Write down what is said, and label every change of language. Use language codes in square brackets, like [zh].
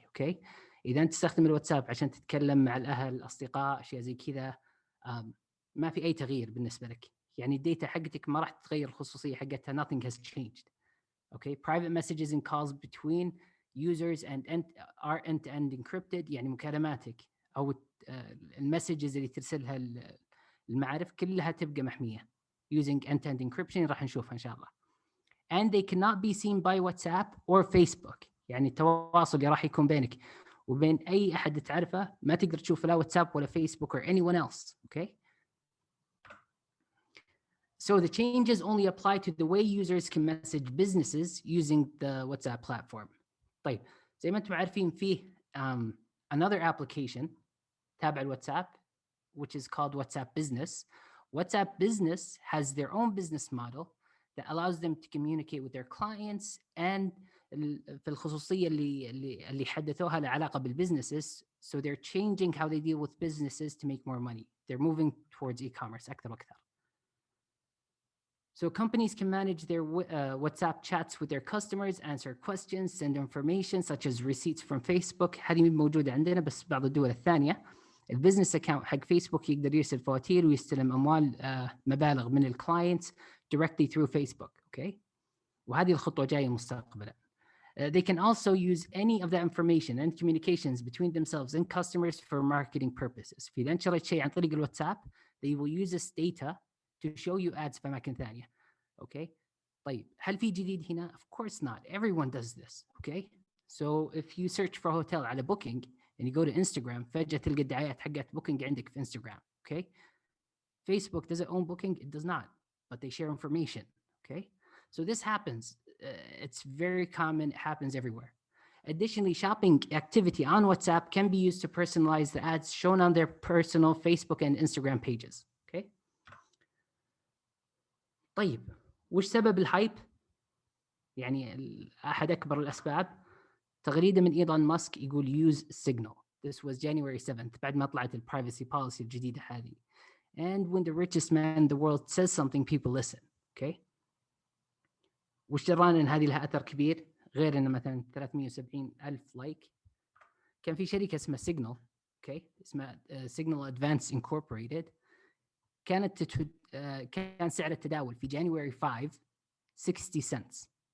[en] Okay. [ar] إذا أنت تستخدم الواتساب عشان تتكلم مع الأهل، الأصدقاء، أشياء زي كذا، ما في أي تغيير بالنسبة لك. يعني الداتا حقتك ما راح تتغير، الخصوصية حقتها nothing has changed. [en] Okay. Private messages and calls between users are end-to-end encrypted. [ar] يعني مكالماتك أو المسجز اللي ترسلها المعارف كلها تبقى محمية using end-to-end encryption. راح نشوفها إن شاء الله. [en] And they cannot be seen by WhatsApp or Facebook. [ar] يعني التواصل اللي راح يكون بينك وبين أي أحد تعرفه ما تقدر تشوف لا واتساب ولا فيسبوك or anyone else. Okay. [en] So the changes only apply to the way users can message businesses using the WhatsApp platform. [ar] طيب زي ما أنتم عارفين فيه another application تابع الواتساب which is called WhatsApp Business. [en] WhatsApp Business has their own business model that allows them to communicate with their clients and في الخصوصية اللي حدثوها لعلاقة بالbusinesses. So they're changing how they deal with businesses to make more money. They're moving towards e-commerce أكثر وأكثر. So companies can manage their WhatsApp chats with their customers, answer questions, send information such as receipts from Facebook. [ar] هذه موجودة عندنا بس بعض الدول الثانية. البزنس اكاونت حق فيسبوك يقدر يرسل فواتير ويستلم اموال مبالغ من الكلاينتس directly through Facebook. [en] Okay. [ar] وهذه الخطوة جاية مستقبلا. [en] They can also use any of that information and communications between themselves and customers for marketing purposes. [ar] في إذا نشرت شيء عن طريق الواتساب they will use this data to show you ads في أماكن ثانية. [en] Okay. طيب هل في جديد هنا? Of course not. Everyone does this. Okay. So if you search for a hotel على booking and you go to Instagram فجأة تلقى الدعايات حقت booking عندك في Instagram. Okay. Facebook, does it own booking? It does not, but they share information. Okay. So this happens. It's very common. It happens everywhere. Additionally, shopping activity on WhatsApp can be used to personalize the ads shown on their personal Facebook and Instagram pages. Okay. [ar] طيب وش سبب الهايب؟ يعني أحد أكبر الأسباب تغريدة من إيلون ماسك يقول use signal. This was January 7th بعد ما طلعت البرايفسي policy الجديدة هذه. [en] And when the richest man in the world says something, people listen. Okay. [ar] وش درانا إن هذه لها أثر كبير غير إن مثلا 370,000 لايك. كان في شركة اسمها Signal. [en] Okay. [ar] اسمها Signal Advance Incorporated. كان سعر التداول في جانوري 5 60 cents.